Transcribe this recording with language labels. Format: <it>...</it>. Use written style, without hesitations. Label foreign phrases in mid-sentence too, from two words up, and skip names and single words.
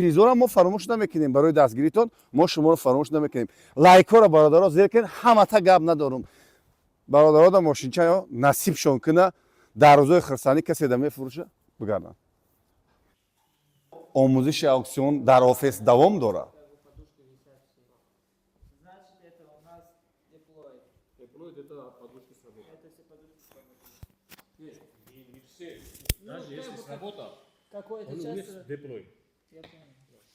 <tg>Призора мо фаромӯш намекунем, барои дастгиритон мо шуморо фаромӯш намекунем. Лайкҳоро бародаро зер кунед. Ҳамата гап надорум. Бародарода мошинчаё насибшон куна, дар рӯзои хирсанӣ касе да мефурӯша бигарданд. Омӯзиши ауксион дар офис давом дорад.</tg> <ru>Значит, это у нас диплой. Диплой это подушки сработали. Это все подушки сработали. Не все. Даже если сработал, Какой-то он часть... есть диплой. Я понял.</ru>